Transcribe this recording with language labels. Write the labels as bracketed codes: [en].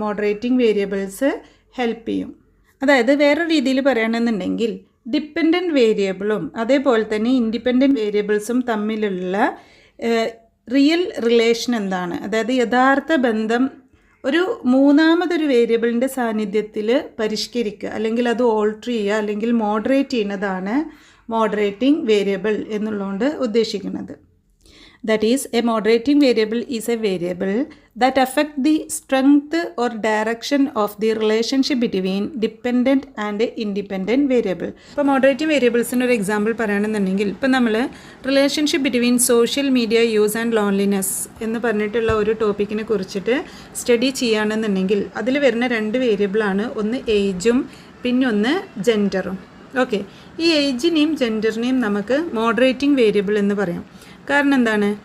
[ml] Moderating variables help ചെയ്യും. അതായത് വേറെ രീതിയിൽ പറയുകയാണെന്നുണ്ടെങ്കിൽ ഡിപ്പെൻഡൻറ്റ് വേരിയബിളും അതേപോലെ തന്നെ ഇൻഡിപെൻഡൻറ്റ് വേരിയബിൾസും തമ്മിലുള്ള റിയൽ റിലേഷൻ എന്താണ്, അതായത് യഥാർത്ഥ ബന്ധം ഒരു മൂന്നാമതൊരു വേരിയബിളിൻ്റെ സാന്നിധ്യത്തിൽ പരിഷ്കരിക്കുക അല്ലെങ്കിൽ അത് ഓൾട്ടർ ചെയ്യുക അല്ലെങ്കിൽ മോഡറേറ്റ് ചെയ്യുന്നതാണ് മോഡറേറ്റിംഗ് വേരിയബിൾ എന്നുള്ളതുകൊണ്ട് ഉദ്ദേശിക്കുന്നത്. [en] That is, a moderating variable is a variable that affect the strength or direction of the relationship between dependent and independent variable. [ml] ഇപ്പോൾ മോഡറേറ്റിംഗ് വേരിയബിൾസിൻ്റെ ഒരു എക്സാമ്പിൾ പറയുകയാണെന്നുണ്ടെങ്കിൽ ഇപ്പോൾ നമ്മൾ [en] relationship between social media use and loneliness [ml] എന്ന് പറഞ്ഞിട്ടുള്ള ഒരു ടോപ്പിക്കിനെ കുറിച്ചിട്ട് study ചെയ്യുകയാണെന്നുണ്ടെങ്കിൽ അതിൽ വരുന്ന രണ്ട് വേരിയബിളാണ്, ഒന്ന് ഏജും പിന്നൊന്ന് ജെൻഡറും. ഓക്കെ, ഈ ഏജിനെയും ജെൻഡറിനെയും നമുക്ക് മോഡറേറ്റിംഗ് വേരിയബിൾ എന്ന് പറയാം. കാരണം എന്താണ്?